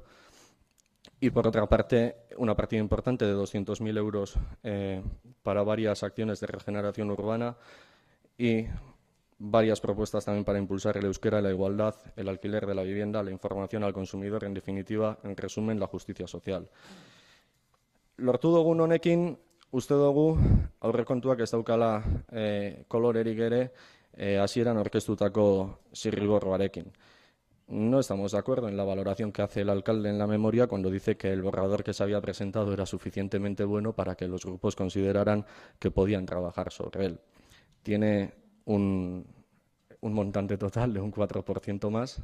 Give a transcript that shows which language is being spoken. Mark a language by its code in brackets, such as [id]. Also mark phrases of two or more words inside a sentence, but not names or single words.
[es] Y, por otra parte, una partida importante de 200.000 euros para varias acciones de regeneración urbana y varias propuestas también para impulsar el euskera, la igualdad, el alquiler de la vivienda, la información al consumidor, en definitiva, en resumen, la justicia social. [eu] Lortu dugun honekin, uste dugu aurrekontuak ez daukala kolorerik ere hasieran aurkeztutako zirriborroarekin. [es] No estamos de acuerdo en la valoración que hace el alcalde en la memoria cuando dice que el borrador que se había presentado era suficientemente bueno para que los grupos consideraran que podían trabajar sobre él. Tiene un montante total de un 4% más.